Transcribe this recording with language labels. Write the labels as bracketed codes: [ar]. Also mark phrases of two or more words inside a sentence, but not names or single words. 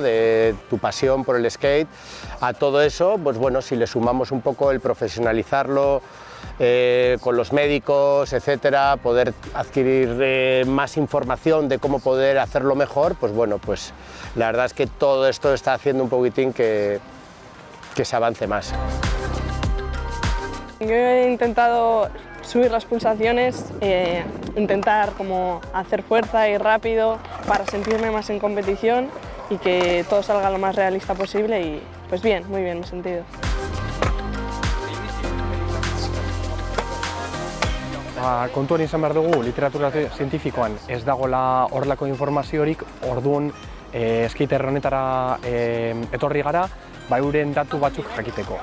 [es] De tu pasión por el skate. A todo eso, pues bueno, si le sumamos un poco el profesionalizarlo, con los médicos, etcétera, poder adquirir más información de cómo poder hacerlo mejor, pues bueno, pues la verdad es que todo esto está haciendo un poquitín que se avance más. Yo he intentado subir las pulsaciones, intentar como hacer fuerza y rápido para sentirme más en competición y que todo salga lo más realista posible y pues bien, muy bien me he sentido. [eu] Kontuan izan behar dugu, literatura zientifikoan ez dagoela horrelako informaziorik, orduan skater honetara etorri gara, euren datu batzuk jakiteko.